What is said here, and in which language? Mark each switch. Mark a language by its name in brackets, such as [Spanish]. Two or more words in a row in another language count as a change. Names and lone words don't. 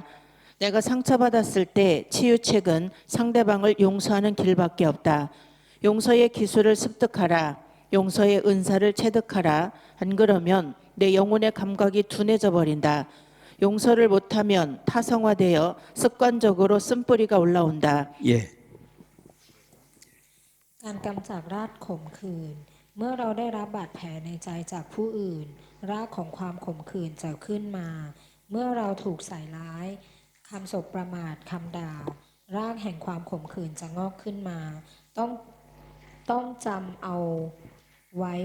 [Korean] 내가 상처받았을 때 치유책은 상대방을 용서하는 길밖에 없다. 용서의 기술을 습득하라. 용서의 은사를 체득하라. 안 그러면 내 영혼의 감각이 둔해져 버린다. 용서를 못하면 타성화되어 습관적으로 쓴뿌리가 올라온다. 예. [Thai] การกำจัดรากขมขื่นเมื่อเราได้รับบาดแผลในใจจากผู้อื่น รากของความขมขื่นจะขึ้นมา เมื่อเราถูกใส่ร้ายคำสบประมาทคำด่ารากแห่งความขมขื่นจะงอกขึ้นมา ต้องจำเอาไว้